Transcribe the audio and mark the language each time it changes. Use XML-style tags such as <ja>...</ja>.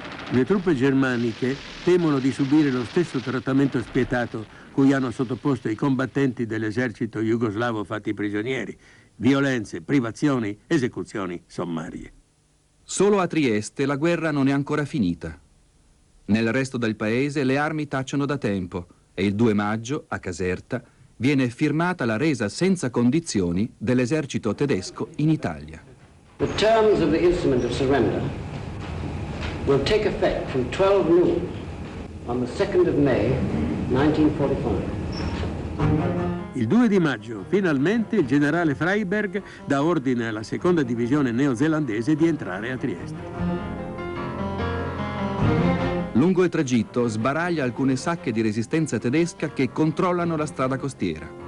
<it>Le truppe germaniche temono di subire lo stesso trattamento spietato cui hanno sottoposto i combattenti dell'esercito jugoslavo fatti prigionieri, violenze, privazioni, esecuzioni sommarie. Solo a Trieste la guerra non è ancora finita. Nel resto del paese le armi tacciono da tempo e il 2 maggio, a Caserta, viene firmata la resa senza condizioni dell'esercito tedesco in Italia.</it> <en>The terms of the instrument of surrender will take effect from 12 noon on the 2nd of May 1945.</en> <it>Il 2 di maggio, finalmente, il generale Freiberg dà ordine alla seconda divisione neozelandese di entrare a Trieste. Lungo il tragitto sbaraglia alcune sacche di resistenza tedesca che controllano la strada costiera.</it>